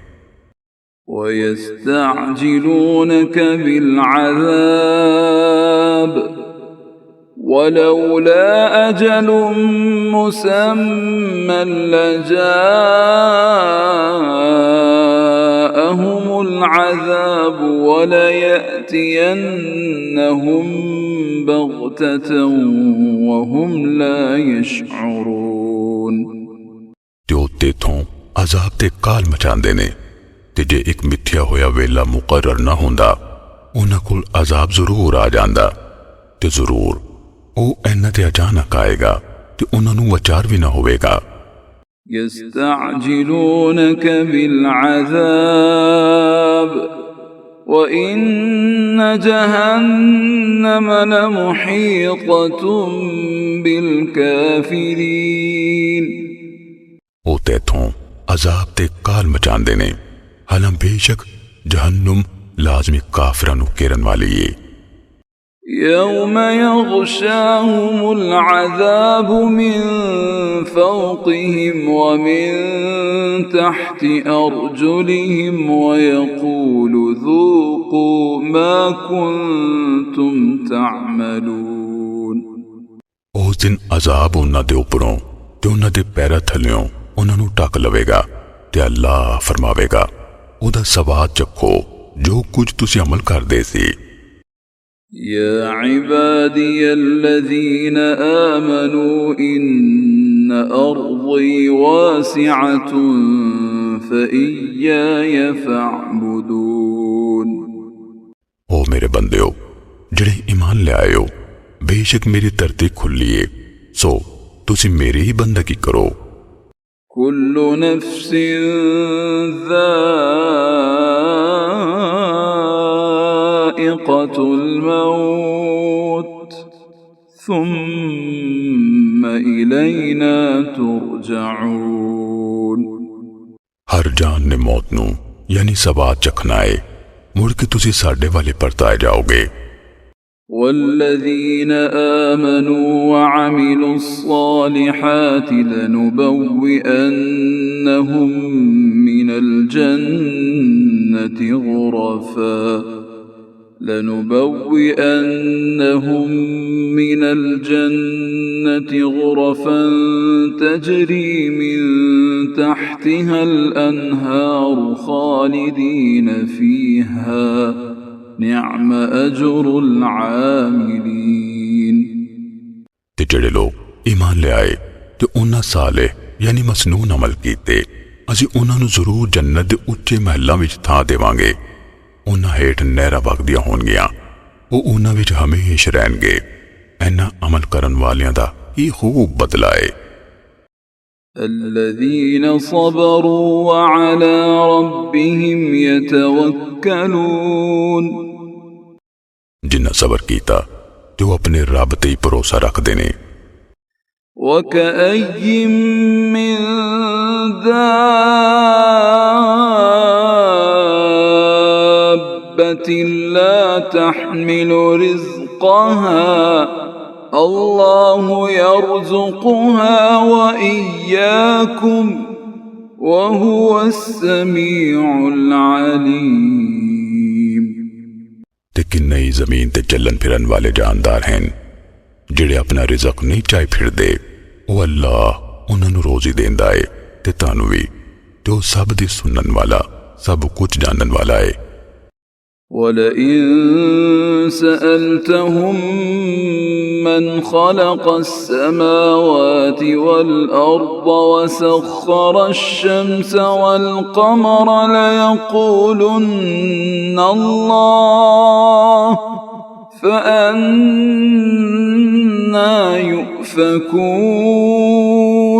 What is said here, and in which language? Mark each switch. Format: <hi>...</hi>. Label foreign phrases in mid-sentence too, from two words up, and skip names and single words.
<ar>ويستعجلونك بالعذاب ولولا أجل مسمى لجاءهم العذاب وليأتينهم بغتة وهم لا يشعرون</ar> <pa>ਤੇ ਉਹ ਤੇਥੋਂ ਅਜ਼ਾਬ ਤੇ ਕਾਲ ਮਚਾਉਂਦੇ ਨੇ ਤੇ ਜੇ ਇੱਕ ਮਿੱਥਿਆ ਹੋਇਆ ਵੇਲਾ ਮੁਕਰਰ ਨਾ ਹੁੰਦਾ ਉਹਨਾਂ ਕੋਲ ਅਜ਼ਾਬ ਜ਼ਰੂਰ ਆ ਜਾਂਦਾ ਤੇ ਜ਼ਰੂਰ ਉਹ ਇਹਨਾਂ ਤੇ ਅਚਾਨਕ ਆਏਗਾ ਤੇ ਉਹਨਾਂ ਨੂੰ ਵਿਚਾਰ ਵੀ ਨਾ ਹੋਵੇਗਾ।</pa> <ar>يستعجلونك بالعذاب وإن جهنم لمحيطة بالكافرين</ar> <pa>ਉਹ ਤੇਥੋਂ ਅਜ਼ਾਬ ਤੇ ਕਾਲ ਮਚਾਉਂਦੇ ਨੇ ਹਾਲਾਂ ਬੇਸ਼ੱਕ ਜਹੰਨਮ ਲਾਜ਼ਮੀ ਕਾਫਰਾਂ ਨੂੰ ਘੇਰਨ ਵਾਲੀ ਏ।</pa> <ar>يوم يغشاهم العذاب من فوقهم ومن تحت أرجلهم ويقول ذوقوا ما كنتم تعملون</ar> <pa>ਉਸ ਦਿਨ ਅਜ਼ਾਬ ਉਹਨਾਂ ਦੇ ਉੱਪਰੋਂ ਤੇ ਉਹਨਾਂ ਦੇ ਪੈਰਾਂ ਥੱਲਿਓਂ ਉਹਨਾਂ ਨੂੰ ਢੱਕ ਲਵੇਗਾ ਤੇ ਅੱਲਾਹ ਫਰਮਾਵੇਗਾ ਉਹਦਾ ਸਵਾਦ ਚੱਖੋ ਜੋ ਕੁਝ ਤੁਸੀਂ ਅਮਲ ਕਰਦੇ ਸੀ।</pa> <ar>يا عبادي الذين آمنوا إن أرضي واسعة فإياي فاعبدون</ar> <pa>ਓ ਮੇਰੇ ਬੰਦਿਓ ਜਿਹੜੇ ਈਮਾਨ ਲਿਆਇਓ ਬੇਸ਼ੱਕ ਮੇਰੀ ਧਰਤੀ ਖੁੱਲੀ ਏ ਸੋ ਤੁਸੀਂ ਮੇਰੀ ਹੀ ਬੰਦਗੀ ਕਰੋ।</pa> <ar>كل نفس ذائقة الموت ثم إلينا ترجعون</ar> <pa>ਹਰ ਜਾਨ ਨੇ ਮੌਤ ਨੂੰ ਯਾਨੀ ਸਵਾਦ ਚਖਣਾ ਏ ਮੁੜ ਕੇ ਤੁਸੀਂ ਸਾਡੇ ਵਾਲੇ ਪਰਤਾਏ ਜਾਓਗੇ।</pa> <ar>والذين آمنوا وعملوا الصالحات لنبوئنهم من الجنة غرفا تجري من تحتها الأنهار خالدين فيها نعم أجر العاملين</ar> <pa>ਤੇ ਜਿਹੜੇ ਲੋਕ ਈਮਾਨ ਲਿਆਏ ਤੇ ਉਹਨਾਂ ਸਾਲੇ ਯਾਨੀ ਮਸਨੂਨ ਅਮਲ ਕੀਤੇ ਅਸੀਂ ਉਹਨਾਂ ਨੂੰ ਜ਼ਰੂਰ ਜੰਨਤ ਦੇ ਉੱਚੇ ਮਹਿਲਾਂ ਵਿੱਚ ਥਾਂ ਦੇਵਾਂਗੇ। ਉਹਨਾਂ ਹੇਠ ਨਹਿਰਾਂ ਵਗਦੀਆਂ ਹੋਣਗੀਆਂ ਉਹ ਉਹਨਾਂ ਵਿੱਚ ਹਮੇਸ਼ਾ ਰਹਿਣਗੇ। ਇਹਨਾਂ ਅਮਲ ਕਰਨ ਵਾਲਿਆਂ ਦਾ ਕੀ ਖੂਬ ਬਦਲਾ ਹੈ।</pa> <ar>الذين صبروا وعلى ربهم يتوكلون</ar> <pa>ਜਿਨ੍ਹਾਂ ਸਬਰ ਕੀਤਾ ਤੇ ਉਹ ਆਪਣੇ ਰੱਬ ਤੇ ਹੀ ਭਰੋਸਾ ਰੱਖਦੇ ਨੇ।</pa> <ar>وكأي من دابة لا تحمل رزقها الله يرزقها وإياكم وهو السميع العليم</ar> <pa>ਤੇ ਕਿੰਨੇ ਹੀ ਜ਼ਮੀਨ ਤੇ ਚੱਲਣ ਫਿਰਨ ਵਾਲੇ ਜਾਨਦਾਰ ਹਨ ਜਿਹੜੇ ਆਪਣਾ ਰਿਜ਼ਕ ਨਹੀਂ ਚਾਹੀ ਫਿਰਦੇ ਉਹ ਅੱਲਾਹ ਉਹਨਾਂ ਨੂੰ ਰੋਜ਼ੀ ਦਿੰਦਾ ਏ ਤੇ ਤੁਹਾਨੂੰ ਵੀ ਤੇ ਉਹ ਸਭ ਦੀ ਸੁਣਨ ਵਾਲਾ ਸਭ ਕੁਝ ਜਾਣਨ ਵਾਲਾ ਏ।</pa> <ar>وَلَئِن سَأَلْتَهُم من خلق السماوات والأرض وسخر الشمس والقمر ليقولن الله فأنا يؤفكون।</ar>